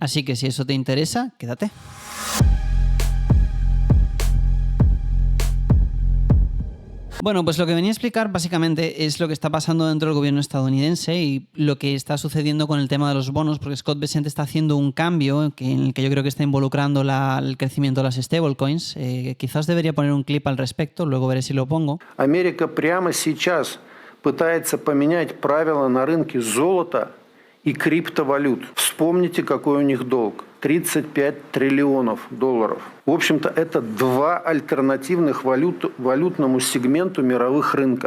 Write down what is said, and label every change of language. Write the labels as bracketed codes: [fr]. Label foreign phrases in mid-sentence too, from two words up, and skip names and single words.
[es] Así que si eso te interesa, quédate. Bueno, pues lo que venía a explicar básicamente es lo que está pasando dentro del gobierno estadounidense y lo que está sucediendo con el tema de los bonos, porque Scott Bessent está haciendo un cambio en el que yo creo que está involucrando el crecimiento de las stablecoins. Quizás debería poner un clip al respecto, luego veré si lo pongo. [ru] Америка прямо сейчас пытается поменять правила на рынке золота и криптовалют. Вспомните, какой у них долг. 35 триллионов долларов. В общем-то, это два альтернативных валютному сегменту мировых рынка.